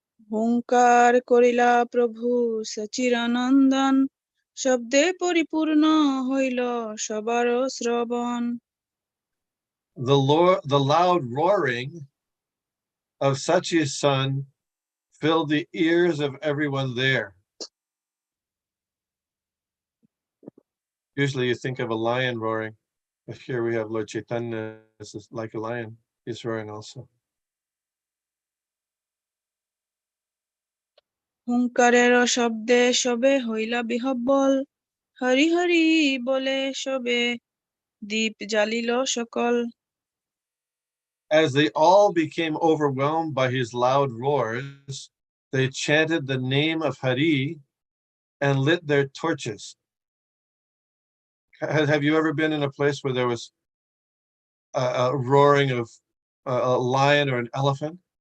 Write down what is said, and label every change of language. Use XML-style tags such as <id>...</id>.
<bn>হুঙ্কার করিলা প্রভু সচিরানন্দন, শব্দে পরিপূর্ণ হইল সবার শ্রবণ।</bn> <en>The loud roaring of Sachi's son filled the ears of everyone there. Usually you think of a lion roaring, but here we have Lord Chaitanya. This is like a lion. He's roaring also.</en> <bn>হুঙ্কারের শব্দে সবে হইলা বিহব্বল, হরি হরি বলে সবে দীপ জ্বালিল সকল।</bn> <en>As they all became overwhelmed by his loud roars, they chanted the name of Hari, and lit their torches. Have you ever been in a place where there was a roaring of a lion or an elephant?</en>